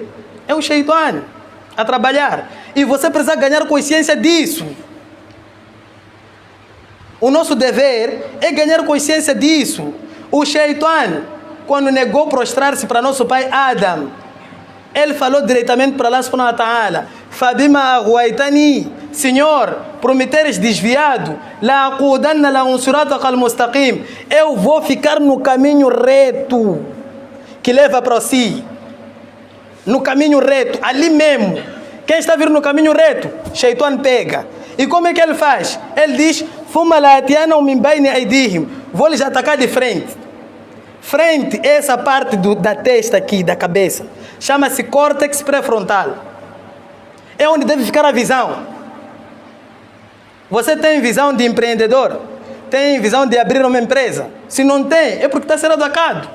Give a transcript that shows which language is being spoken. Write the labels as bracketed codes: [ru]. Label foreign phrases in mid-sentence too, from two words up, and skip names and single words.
[pt] É o Shaitan a trabalhar. E você precisa ganhar consciência disso. O nosso dever é ganhar consciência disso. O Shaitan, quando negou prostrar-se para nosso pai Adam, ele falou diretamente para Allah [ar] سبحانه وتعالى, فبما أغويتني, [pt] Senhor, por me teres desviado, [ar] لأقعدن لهم صراطك المستقيم, [pt] eu vou ficar no caminho reto que leva para si. No caminho reto, ali mesmo. Quem está vindo no caminho reto? Shaitan pega. E como é que ele faz? Ele diz, [ar] ثم لآتينهم من بين أيديهم, [pt] vou lhes atacar de frente. Frente, essa parte da testa aqui, da cabeça, chama-se córtex pré-frontal. É onde deve ficar a visão. Você tem visão de empreendedor? Tem visão de abrir uma empresa? Se não tem, é porque está sendo atacado.